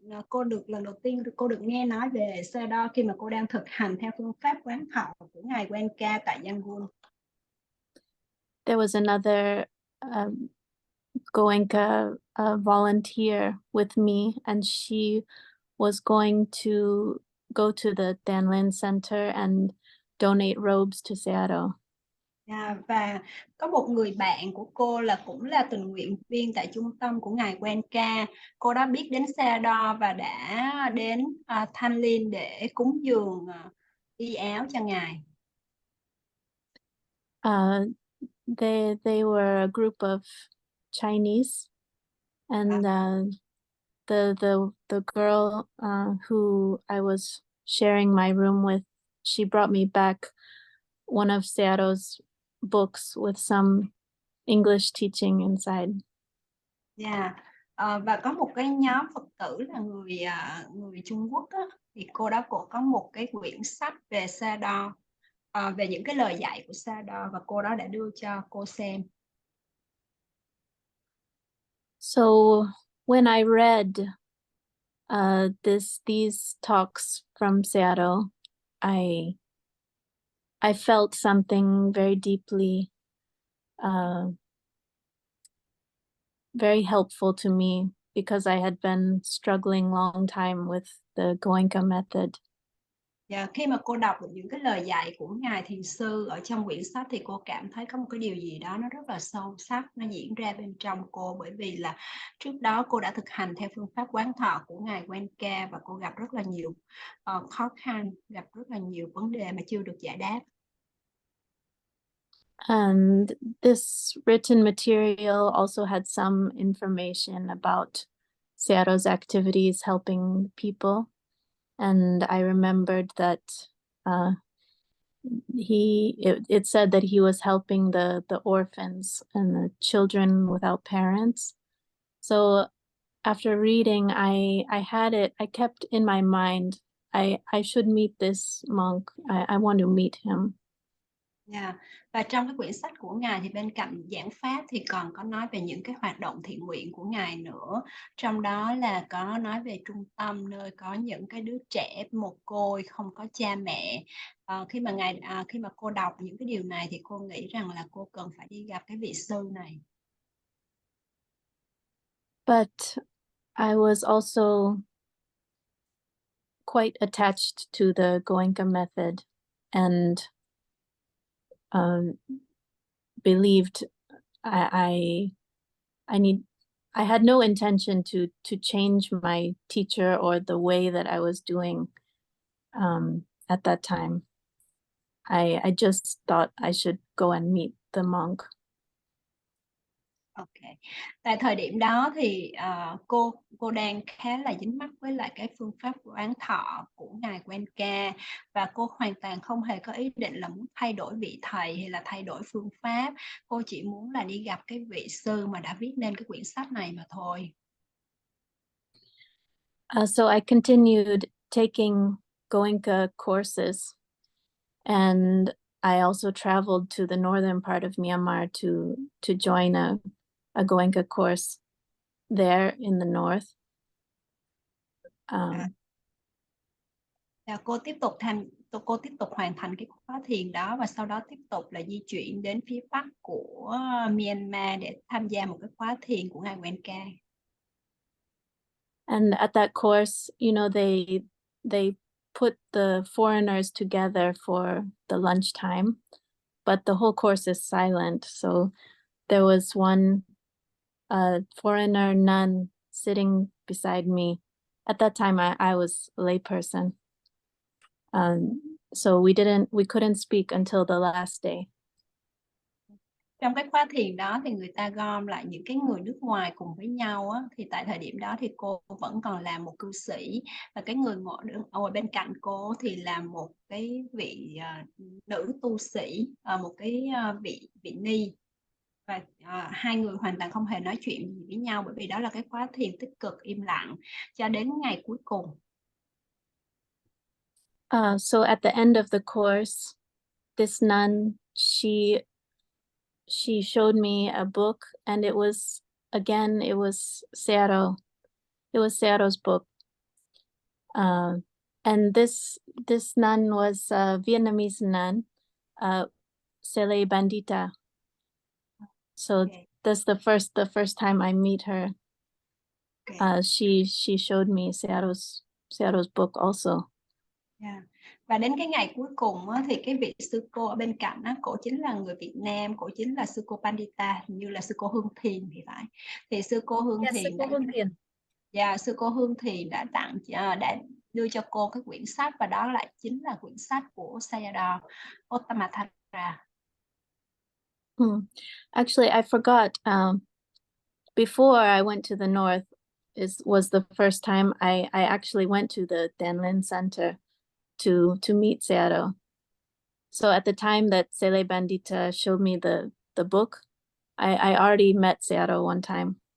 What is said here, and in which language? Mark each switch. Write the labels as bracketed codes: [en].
[vi] Cô được lần đầu tiên cô được nghe nói về Sayalay khi mà cô đang thực hành theo phương pháp quán thọ của Ngài Goenka tại Yangon. [en] There was another Goenka volunteer with me, and she was going to go to the Danlin Center and donate robes to Sayalay. [vi] Và có một người bạn của cô cũng là tình nguyện viên tại trung tâm của Ngài Goenka. Cô đã biết đến Sayalay và đã đến Thanh Liên để cúng dường y áo cho Ngài. [en] They were a group of Chinese, and the girl who I was sharing my room with, she brought me back one of Sayalay's books with some English teaching inside. [vi] Và có một cái nhóm Phật tử là người Trung Quốc á, thì cô có một cái quyển sách về Sayalay, về những cái lời dạy của Sayalay, và cô đó đã đưa cho cô xem. [en] So when I read these talks from Sayalay, I felt something very deeply, very helpful to me, because I had been struggling long time with the Goenka method. [vi] Khi mà cô đọc được những cái lời dạy của Ngài Thiền sư ở trong quyển sách thì cô cảm thấy có một cái điều gì đó nó rất là sâu sắc nó diễn ra bên trong cô, bởi vì là trước đó cô đã thực hành theo phương pháp quán thọ của Ngài Goenka và cô gặp rất là nhiều khó khăn, gặp rất là nhiều vấn đề mà chưa được giải đáp. [en] And this written material also had some information about Sayalay's activities helping people. And I remembered that it said that he was helping the orphans and the children without parents. So after reading, I kept in my mind, I should meet this monk. I want to meet him. [vi] Và trong cái quyển sách của Ngài thì bên cạnh giảng pháp thì còn có nói về những cái hoạt động thiện nguyện của Ngài nữa. Trong đó là có nói về trung tâm nơi có những cái đứa trẻ mồ côi không có cha mẹ. Khi mà cô đọc những cái điều này thì cô nghĩ rằng là cô cần phải đi gặp cái vị sư này. [en] But I was also quite attached to the Goenka method and believed I had no intention to change my teacher or the way that I was doing at that time. I just thought I should go and meet the monk. Ok. [vi] Tại thời điểm đó thì cô đang khá là dính mắc với lại cái phương pháp quán thọ của Ngài Goenka, và cô hoàn toàn không hề có ý định là muốn thay đổi vị thầy hay là thay đổi phương pháp. Cô chỉ muốn là đi gặp cái vị sư mà đã viết nên cái quyển sách này mà thôi. [en] So I continued taking Goenka courses, and I also traveled to the northern part of Myanmar to join a Goenka course there in the north. [vi] Cô tiếp tục hoàn thành cái khóa thiền đó, và sau đó tiếp tục là di chuyển đến phía bắc của Myanmar để tham gia một cái khóa thiền của Ngài Goenka. [en] And at that course, you know, they put the foreigners together for the lunchtime, but the whole course is silent. So there was one foreigner nun sitting beside me. At that time, I was a layperson. So we couldn't speak until the last day. [vi] Trong cái khóa thiền đó thì người ta gom lại những cái người nước ngoài cùng với nhau á, thì tại thời điểm đó thì cô vẫn còn là một cư sĩ, và cái người ngồi bên cạnh cô thì là một cái vị nữ tu sĩ, một cái vị ni, và hai người hoàn toàn không hề nói chuyện gì với nhau, bởi vì đó là cái khóa thiền tích cực im lặng cho đến ngày cuối cùng. [en] So at the end of the course, this nun, she showed me a book, and it was Sayadaw. It was Sayadaw's book. And this nun was a Vietnamese nun, Sayalay Bandita. So Okay. that's the first time I meet her. Okay. She showed me Sayadaw's book also. Yeah. [vi] Và đến cái ngày cuối cùng á, thì cái vị sư cô ở bên cạnh á, cổ chính là người Việt Nam, cổ chính là sư cô Pandita, hình như là sư cô Hương Thiền thì phải. Thì sư cô Hương Thiền sư cô Hương Thiền đã đưa cho cô cái quyển sách, và đó lại chính là quyển sách của Sayadaw Ottamathara. [en] Actually, I forgot. Before I went to the north was the first time I actually went to the Danlin Center to meet Sayadaw. So at the time that Sayalay Bandita showed me the book, I already met Sayadaw one time.